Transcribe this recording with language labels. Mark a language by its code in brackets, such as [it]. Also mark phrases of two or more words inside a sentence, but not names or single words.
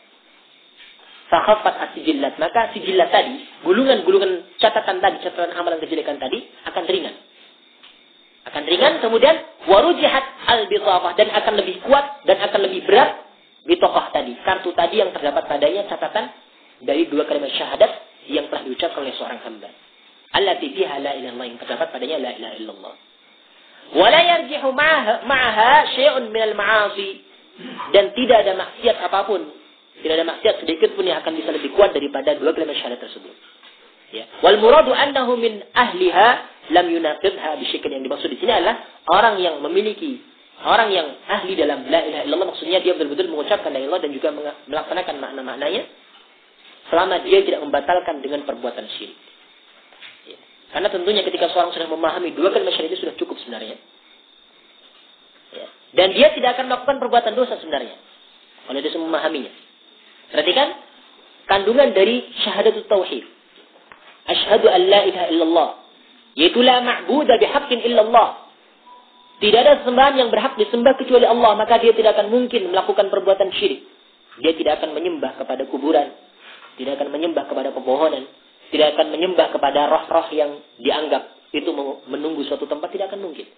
[ar] فخفت السجلات, [id] maka sijillat tadi, gulungan-gulungan catatan tadi, catatan amalan kejelekan tadi akan ringan. Akan ringan, kemudian [ar] ورجحت البطاقة, [id] dan akan lebih kuat dan akan lebih berat bitaqah tadi, kartu tadi yang terdapat padanya catatan dari dua kalimat syahadat yang telah diucapkan oleh seorang hamba. [ar] التي فيها لا إله إلا الله, [id] yang terdapat padanya [ar] لا إله إلا الله. ولا يرجح معها شيء من المعاصي, [id] dan tidak ada maksiat apapun, tidak ada maksiat sedikit pun yang akan bisa lebih kuat daripada dua kalimat syahadat tersebut. Ya. [ar] والمراد أنه من أهلها لم ينقضها بشيء, [id] yang dimaksud di sini adalah orang yang memiliki, orang yang ahli dalam [ar] لا إله إلا الله, [id] maksudnya dia betul-betul mengucapkan [ar] لا إله إلا الله [id] dan juga melaksanakan makna-maknanya selama dia tidak membatalkan dengan perbuatan syirik. Ya. Karena tentunya ketika seorang sudah memahami dua kalimat syirik itu sudah cukup sebenarnya. Ya. Dan dia tidak akan melakukan perbuatan dosa sebenarnya kalau dia sudah memahaminya. Perhatikan kandungan dari [ar] شهادة التوحيد. أشهد أن لا إله إلا الله, yaitu لا معبود بحق إلا الله. [id] Tidak ada sesembahan yang berhak disembah kecuali Allah, maka dia tidak akan mungkin melakukan perbuatan syirik. Dia tidak akan menyembah kepada kuburan, tidak akan menyembah kepada pepohonan, tidak akan menyembah kepada roh-roh yang dianggap itu menunggu suatu tempat, tidak akan mungkin.